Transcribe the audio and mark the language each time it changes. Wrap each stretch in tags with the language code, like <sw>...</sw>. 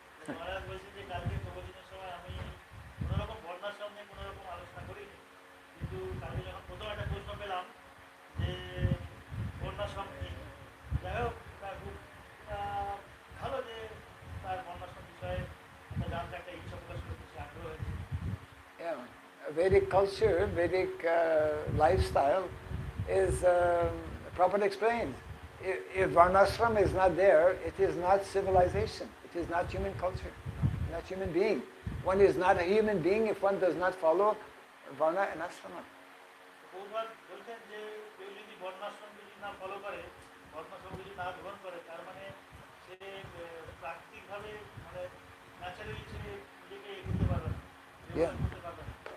<bn>মহারাজ বলছেন যে কালকে প্রবচনের সময় আমি কোনো রকম বর্ণাশ্রম নিয়ে কোনো রকম আলোচনা করিনি, কিন্তু কালকে যখন প্রথম একটা প্রশ্ন পেলাম যে বর্ণাশ্রম কি, যাই হোক তা খুব ভালো যে তার বর্ণাশ্রম বিষয়ে একটা জানতে একটা ইচ্ছা প্রকাশ করতেছে, আগ্রহ হয়েছে।</bn> <en>Yeah, Vedic culture, Vedic lifestyle is properly explained. If Varnashram is not there, it is not civilization. It is not human culture, not human being. One is not a human being if one does not follow Varna and Ashrama.</en> <bn>বহুবার বলছেন যে কেউ যদি বর্ণাশ্রম যদি না follow করে, বর্ণাশ্রম যদি না গ্রহণ করে, তার মানে সে প্রাকৃতিকভাবে মানে ন্যাচারালি সে নিজেকে এগোতে পারবে না, করতে পারবে না।</bn>